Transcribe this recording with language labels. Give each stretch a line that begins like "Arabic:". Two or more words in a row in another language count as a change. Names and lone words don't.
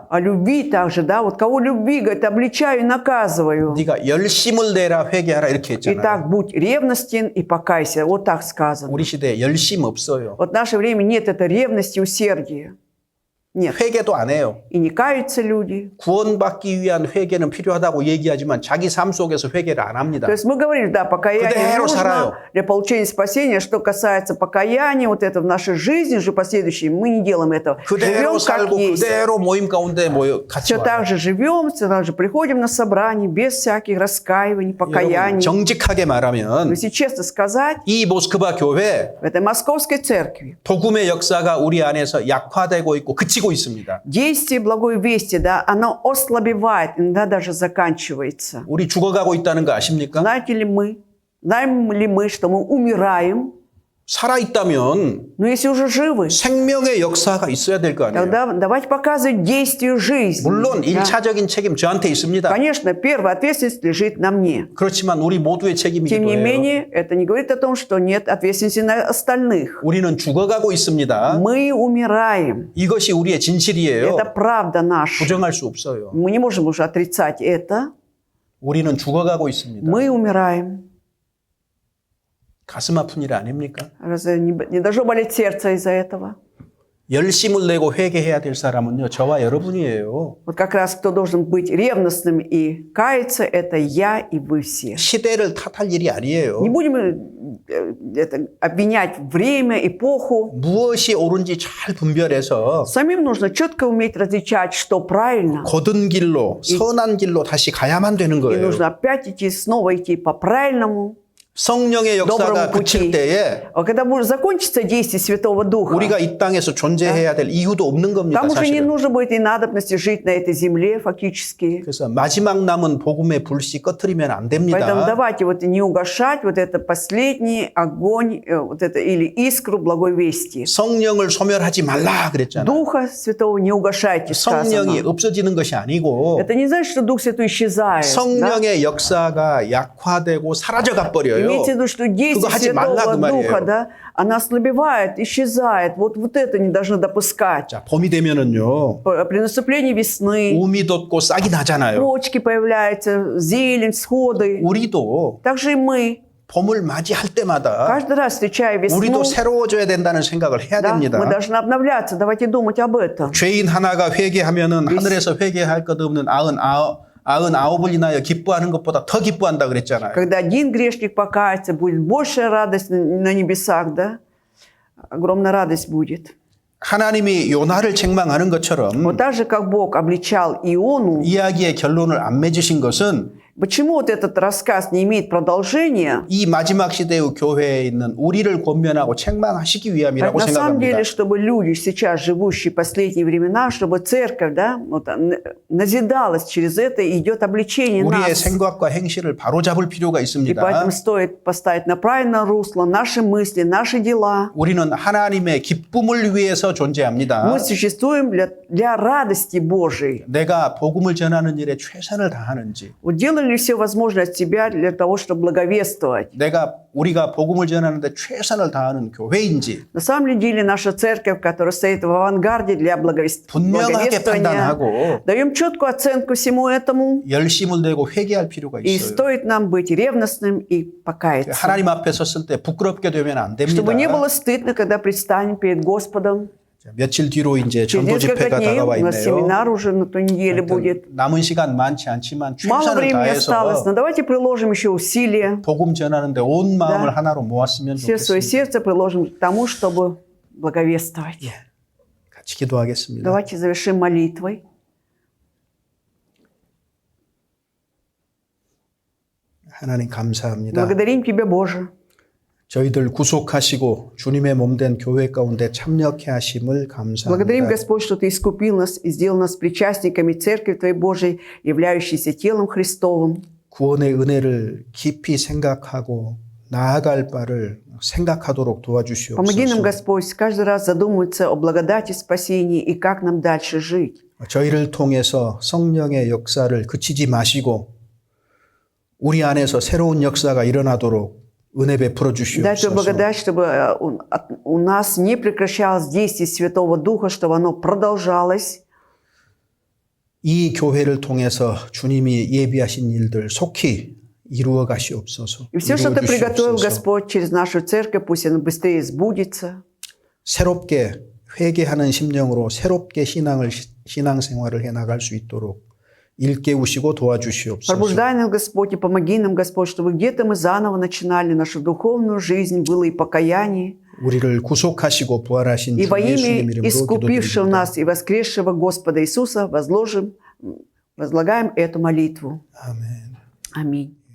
Russian: О любви также, да? Вот кого любви, говорит, обличаю и наказываю.
Korean: 네가 열심을 내라 회개하라 이렇게 했잖아요.
Russian: Итак, будь ревностен и покайся. Вот так сказано.
Korean: 우리 시대에 열심 없어요.
Russian: Вот в наше время нет этой ревности, усердия. Нет.
Korean: 회개도 안 해요.
Russian: И не каются люди.
Korean: 구원받기 위한 회개는 필요하다고 얘기하지만 자기 삶 속에서 회개를 안 합니다.
Russian: То есть мы говорили, да, покаяние
Korean: 그대로 살아요.
Russian: нужно для получения спасения. Что касается покаяния, вот это в нашей жизни же последующей, мы не делаем этого.
Korean: 그대로
Russian: Живем как
Korean: 살고
Russian: есть.
Korean: 그대로 모임 가운데 모여 같이
Russian: Все так
Korean: 와요.
Russian: же живем, все так же приходим на собрание без всяких раскаиваний,
Korean: 여러분,
Russian: покаяний.
Korean: 정직하게
Russian: Но
Korean: 말하면
Russian: если честно сказать,
Korean: 이 모스크바 교회
Russian: в этой московской церкви
Korean: 복음의 역사가 우리 안에서 약화되고 있고 그치고 있습니다.
Russian: действие благой вести, да, оно ослабевает, иногда даже заканчивается.
Korean: 우리 죽어가고 있다는 거 아십니까?
Russian: Знаем ли мы, что мы умираем,
Korean: 살아있다면
Russian: но если уже живы,
Korean: 생명의 역사가 있어야 될 거 아니에요.
Russian: тогда давайте показывать действию жизни.
Korean: 물론
Russian: Да.
Korean: 1차적인 책임 저한테 있습니다.
Russian: Конечно, первая ответственность лежит на мне.
Korean: 그렇지만 우리 모두의 책임이기도
Russian: Тем не
Korean: 해요.
Russian: менее, это не говорит о том, что нет ответственности на остальных.
Korean: 우리는 죽어가고 있습니다.
Russian: Мы умираем.
Korean: 이것이 우리의 진실이에요.
Russian: Это правда наша.
Korean: 부정할 수 없어요.
Russian: Мы не можем уже отрицать это.
Korean: 우리는 죽어가고 있습니다.
Russian: Мы умираем.
Korean: 가슴 아픈 일 아닙니까?
Russian: Разве не должно болеть сердце из-за этого?
Korean: 열심을 내고 회개해야 될 사람은요, 저와 여러분이에요.
Russian: Вот как раз кто должен быть ревностным и каяться, это я и вы все.
Korean: 시대를 탓할 일이 아니에요.
Russian: Не будем обвинять время, эпоху.
Korean: 무엇이 옳은지 잘 분별해서
Russian: Самим нужно четко уметь различать, что правильно.
Korean: 곧은 길로, 선한 길로 다시 가야만 되는
Russian: И
Korean: 거예요.
Russian: нужно опять идти, снова идти по правильному.
Korean: 성령의 역사가
Russian: доброму пути.
Korean: 그칠 때에
Russian: А когда будет закончиться действие Святого Духа,
Korean: 우리가 이 땅에서 존재해야 될 이유도 없는 겁니다.
Russian: там уже не
Korean: 사실은.
Russian: нужно будет и надобности жить на этой земле фактически.
Korean: 그래서 마지막 남은 복음의 불씨 꺼트리면 안
Russian: Поэтому
Korean: 됩니다.
Russian: давайте вот не угашать вот это последний огонь, вот это, или искру благой вести.
Korean: 성령을 소멸하지 말라 그랬잖아요.
Russian: Духа Святого не угашайте,
Korean: 성령이
Russian: сказано.
Korean: 없어지는 것이 아니고
Russian: Это не значит, что Дух Святой исчезает. Да?
Korean: 성령의 역사가 약화되고 사라져가 버려요.
Russian: Имейте в виду, что действие
Korean: 그거 하지 말라
Russian: Святого
Korean: 그 말이에요.
Russian: Духа, да, она ослабевает, исчезает. Вот это не должны допускать.
Korean: 자, 봄이 되면은요.
Russian: При наступлении весны
Korean: 우미 돋고 싹이 나잖아요.
Russian: почки появляются, зелень, всходы.
Korean: 우리도
Russian: Также и мы,
Korean: 봄을 맞이할 때마다
Russian: каждый раз встречая весну,
Korean: 우리도 새로워져야 된다는 생각을 해야
Russian: да,
Korean: 됩니다.
Russian: мы должны обновляться. Давайте думать об этом.
Korean: 죄인 하나가 회개하면은 하늘에서 회개할 것 없는 99을 인하여 기뻐하는 것보다 더 기뻐한다 그랬잖아요.
Russian: Когда один грешник покается, будет большая радость на небесах, да? Огромная радость будет.
Korean: 하나님이 요나를 책망하는 것처럼
Russian: Вот так же, как Бог обличал Иону,
Korean: 이야기의 결론을 안 맺으신 것은
Russian: почему вот этот рассказ не имеет продолжения?
Korean: 이 마지막 시대의 교회에 있는 우리를 권면하고 책망하시기 위함이라고
Russian: На самом
Korean: 생각합니다.
Russian: деле, чтобы люди, сейчас живущие в последние времена, чтобы церковь, да, вот, назидалась через это, и идет обличение
Korean: 우리의
Russian: нас.
Korean: 생각과 행실을 바로잡을 필요가
Russian: И
Korean: 있습니다.
Russian: поэтому стоит поставить на правильное русло наши мысли, наши дела.
Korean: 우리는 하나님의 기쁨을 위해서 존재합니다.
Russian: Мы существуем для радости Божией.
Korean: 내가 복음을 전하는 일에 최선을 다하는지,
Russian: Вот делали ли все возможное от себя для того, чтобы благовествовать?
Korean: 우리가 복음을 전하는데 최선을 다하는 교회인지
Russian: На самом деле наша церковь, которая стоит в авангарде для
Korean: 분명하게
Russian: благовествования,
Korean: 판단하고
Russian: даем четкую оценку всему этому,
Korean: 열심을 내고 회개할 필요가
Russian: и
Korean: 있어요.
Russian: стоит нам быть ревностным и покаяться.
Korean: 하나님 앞에 섰을 때 부끄럽게 되면 안 됩니다.
Russian: Чтобы не было стыдно, когда предстанем перед Господом.
Korean: 자, 며칠 뒤로 이제
Russian: Через
Korean: 전도
Russian: несколько
Korean: 집회가
Russian: дней
Korean: 다가와
Russian: у нас
Korean: 있네요.
Russian: семинар уже на той неделе будет.
Korean: 남은 시간 많지 않지만
Russian: Мало
Korean: 최선을
Russian: времени осталось,
Korean: 다해서
Russian: но давайте приложим еще усилия.
Korean: 복음 전하는데 온 마음을
Russian: Да.
Korean: 하나로 모았으면
Russian: Все свое
Korean: 좋겠습니다.
Russian: сердце приложим к тому, чтобы благовествовать.
Korean: 같이 기도하겠습니다.
Russian: Давайте завершим молитвой.
Korean: 하나님 감사합니다.
Russian: Благодарим Тебя, Боже.
Korean: 저희들 구속하시고 주님의 몸된 교회 가운데 참여케 하심을
Russian: Благодарим,
Korean: 감사합니다.
Russian: Господь, что Ты искупил нас и сделал нас причастниками Церкви Твоей Божией, являющейся телом Христовым.
Korean: 구원의 은혜를 깊이 생각하고 나아갈 바를 생각하도록
Russian: Помоги нам,
Korean: 도와주시옵소서.
Russian: Господь, каждый раз задумываться о благодати спасения и как нам дальше жить.
Korean: 저희를 통해서 성령의 역사를 그치지 마시고 우리 안에서 새로운 역사가 일어나도록 은혜 베풀어
Russian: Дай Твою
Korean: 주시옵소서.
Russian: благодать, чтобы у нас не прекращалось действие Святого Духа, чтобы оно продолжалось.
Korean: 이 교회를 통해서 주님이 예비하신 일들 속히 이루어 가시옵소서.
Russian: И все, что Ты
Korean: 이루어
Russian: приготовил,
Korean: 주시옵소서.
Russian: Господь, через нашу церковь, пусть оно быстрее сбудется.
Korean: 새롭게 회개하는 심령으로 새롭게 신앙생활을 해 나갈 수 있도록 일깨우시고 도와주시옵소서.
Russian: Пробуждай нас, Господь, и помоги нам, Господь, чтобы где-то мы заново начинали нашу духовную жизнь, было и покаяние.
Korean: 우리를 구속하시고 부활하신
Russian: И
Korean: 주
Russian: во имя
Korean: 예수님 이름으로
Russian: искупившего
Korean: 기도드립니다.
Russian: нас и воскресшего Господа Иисуса возлагаем эту молитву.
Korean: 아멘.
Russian: Аминь.